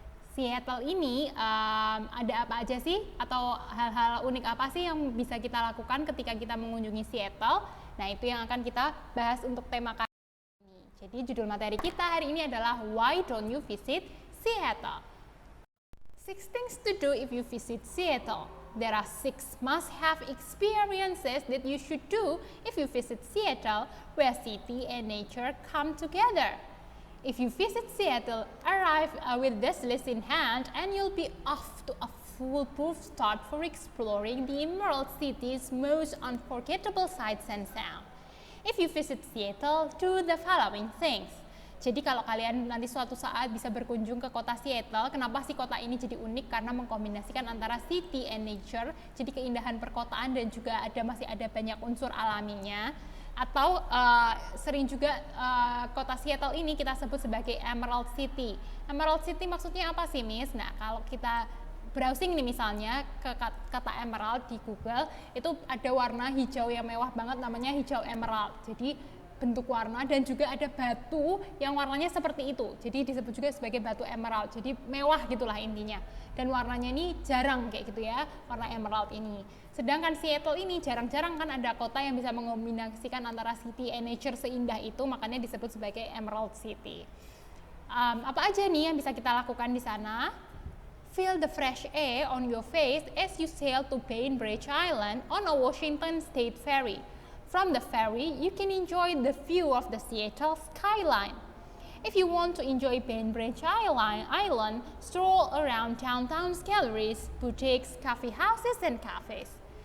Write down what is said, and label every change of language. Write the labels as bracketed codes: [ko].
[id] Seattle ini ada apa aja sih? Atau hal-hal unik apa sih yang bisa kita lakukan ketika kita mengunjungi Seattle? Nah, itu yang akan kita bahas untuk tema kali ini. Jadi, judul materi kita hari ini adalah [en] Why Don't You Visit Seattle? 6 things to do if you visit Seattle. There are 6 must-have experiences that you should do if you visit Seattle, where city and nature come together. If you visit Seattle, arrive with this list in hand and you'll be off to a foolproof start for exploring the Emerald City's most unforgettable sights and sounds. If you visit Seattle, do the following things. [id] Jadi kalau kalian nanti suatu saat bisa berkunjung ke kota Seattle, kenapa sih kota ini jadi unik? Karena mengkombinasikan antara [en] city and nature, [id] jadi keindahan perkotaan dan juga masih ada banyak unsur alaminya. Atau sering juga kota Seattle ini kita sebut sebagai Emerald City. Emerald City maksudnya apa sih, Miss? Nah, kalau kita browsing nih misalnya ke kata emerald di Google, itu ada warna hijau yang mewah banget namanya hijau emerald. Jadi bentuk warna dan juga ada batu yang warnanya seperti itu. Jadi disebut juga sebagai batu emerald. Jadi mewah gitulah intinya. Dan warnanya ini jarang kayak gitu ya, warna emerald ini. Sedangkan Seattle ini jarang-jarang kan ada kota yang bisa mengombinasikan antara [en] city and nature [id] seindah itu, makanya disebut sebagai Emerald City. Apa aja nih yang bisa kita lakukan di sana? [en] Feel the fresh air on your face as you sail to Bainbridge Island on a Washington State ferry. From the ferry, you can enjoy the view of the Seattle skyline. If you want to enjoy Bainbridge Island, stroll around downtown's galleries, boutiques, coffee houses, and cafes.